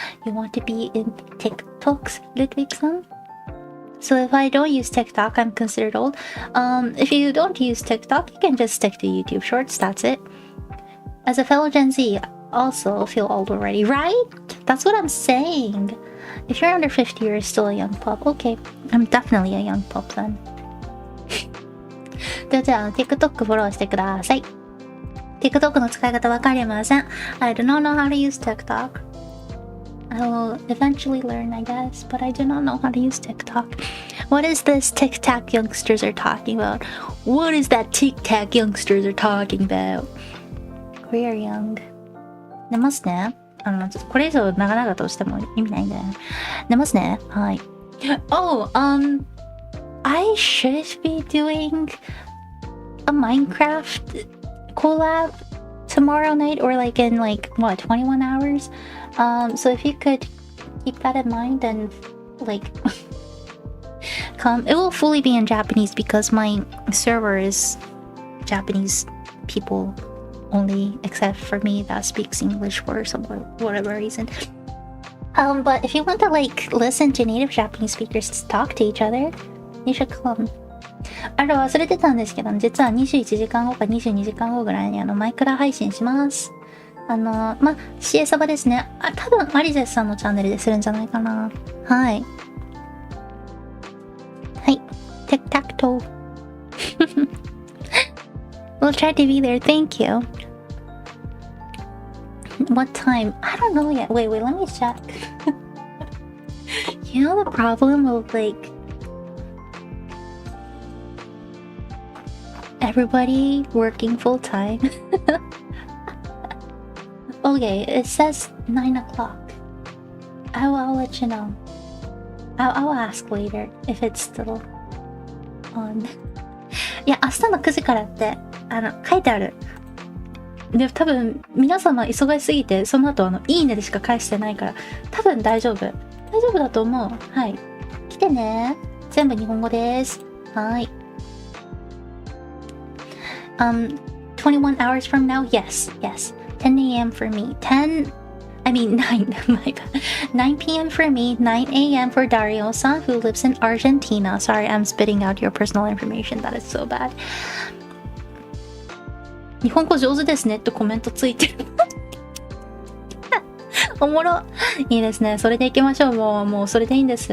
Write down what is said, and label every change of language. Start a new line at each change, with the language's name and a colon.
English: You want to be in TikToks, Ludwig-san? So if I don't use TikTok, I'm considered old. If you don't use TikTok, you can just stick to YouTube Shorts, that's it. As a fellow Gen Z, also feel old already, right? That's what I'm saying. If you're under 50, you're still a young pup. Okay, I'm definitely a young pup then.
Japanese: ではじゃあ TikTok フォローしてください。 TikTok の使い方わかりません。
English: I do not know how to use TikTok. I will eventually learn, I guess, but I do not know how to use TikTok. What is this TikTok youngsters are talking about? What is that TikTok youngsters are talking about? We are young.
Japanese: 寝ますね。ちょっとこれ以上長々としても意味ないんで。寝ますね。はい。
English: Oh, I should be doing a Minecraft collab tomorrow night, or like in 21 hours. So if you could keep that in mind and come. It will fully be in Japanese because my server is Japanese people only, except for me that speaks English for some whatever reason. But if you want to listen to native Japanese speakers talk to each other, you should come.
Japanese: 忘れてたんですけど、実は21時間後か22時間後ぐらいにマイクラ配信します。 CA サバですね。多分マリゼスさんのチャンネルでするんじゃないかな。はい。はい。
English: Tic-tac-toe. We'll try to be there. Thank you. What time? I don't know yet. Wait, let me check. You know the problem with everybody working full time? Okay, it says 9 o'clock. I'll let you know. I'll ask later if it's still on.
Japanese: いや、明日の9時からって書いてある。で、多分皆様忙しすぎてその後いいねでしか返してないから多分大丈夫だと思う。はい、来てね。全部日本語です。はい。
English: 21 hours from now? Yes. 10 a.m. for me. 9 my bad. 9 p.m. for me, 9 a.m. for Dario-san, who lives in Argentina. Sorry, I'm spitting out your personal information. That is so bad.
Japanese: 日本語上手ですねってコメントついてる。おもろ。いいですね。それで行きましょう。もうそれでいいんです。